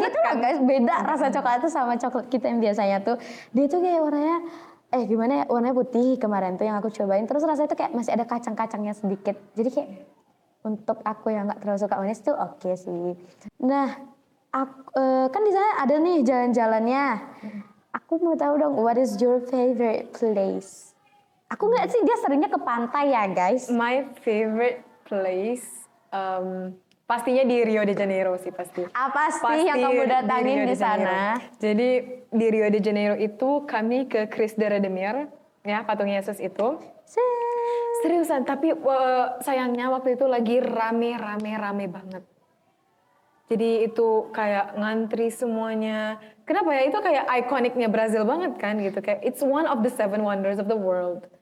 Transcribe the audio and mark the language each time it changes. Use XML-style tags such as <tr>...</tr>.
<id>gitu lah guys. Beda rasa coklat tuh sama coklat kita yang biasanya tuh. Dia tuh kayak warnanya, gimana ya, warnanya putih kemarin tuh yang aku cobain. Terus rasanya tuh kayak masih ada kacang-kacangnya sedikit. Jadi kayak untuk aku yang gak terlalu suka manis tuh oke sih. Nah, kan di sana ada nih jalan-jalannya. Aku mau tahu dong,</id> <en>what is your favorite place?</en> <id>Aku ngeliat sih dia seringnya ke pantai ya guys.</id> <en>My favorite place,</en> <id>pastinya di Rio de Janeiro sih pasti. Apa sih yang kamu datangin di de Janeiro. sana? Jadi di Rio de Janeiro itu kami ke Cristo de Redentor, ya patung Yesus itu. Seriusan, tapi sayangnya waktu itu lagi rame banget. Jadi itu kayak ngantri semuanya. Kenapa ya? Itu kayak ikoniknya Brazil banget kan gitu.</id> <en>Kayak it's one of the 7 wonders of the world.</en>